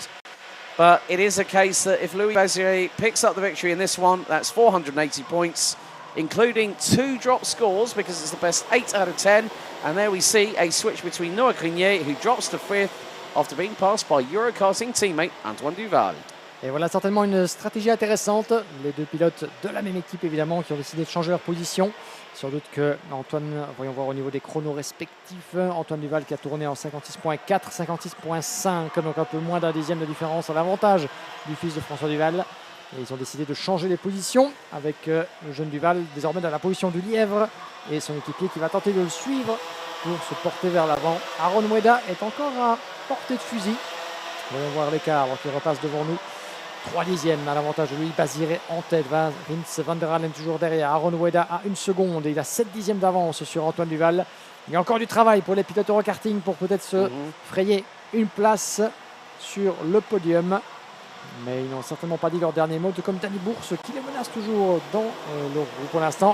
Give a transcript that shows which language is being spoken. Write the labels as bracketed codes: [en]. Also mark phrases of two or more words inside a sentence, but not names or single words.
[en] But it is a case that if Louis Baziré picks up the victory in this one, that's 480 points, including 2 drop scores because it's the best 8 out of 10. And there we see a switch between Noah Grigny, who drops to 5th after being passed by Eurokarting teammate Antoine Duval. [fr] Et voilà certainement une stratégie intéressante. Les 2 pilotes de la même équipe évidemment qui ont décidé de changer leur position. Sans doute que Antoine, voyons voir au niveau des chronos respectifs, Antoine Duval qui a tourné en 56.4, 56.5, donc un peu moins d'un dixième de différence à l'avantage du fils de François Duval. Et ils ont décidé de changer les positions avec le jeune Duval désormais dans la position du lièvre et son équipier qui va tenter de le suivre pour se porter vers l'avant. Aaron Mueda est encore à portée de fusil. Voyons voir l'écart avant qu'il repasse devant nous. 3 dixièmes à l'avantage de Louis Baziré en tête. Vince van der Halen toujours derrière. Aaron Mueda à 1 seconde et il a 7 dixièmes d'avance sur Antoine Duval. Il y a encore du travail pour les pilotes Eurokarting pour peut-être se frayer une place sur le podium. Mais ils n'ont certainement pas dit leur dernier mot, tout comme Danny Bourse qui les menace toujours dans le groupe pour l'instant.